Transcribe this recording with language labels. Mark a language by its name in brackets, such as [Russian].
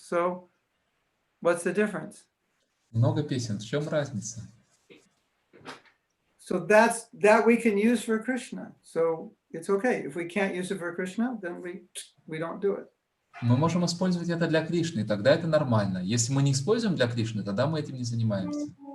[English] So, what's the difference? [Russian] Много песен. В чем разница? [English] So that we can use for Krishna. So it's okay. If we can't use it for Krishna, then we don't do it. [Russian] Мы можем использовать это для Кришны, тогда это нормально. Если мы не используем для Кришны, тогда мы этим не занимаемся.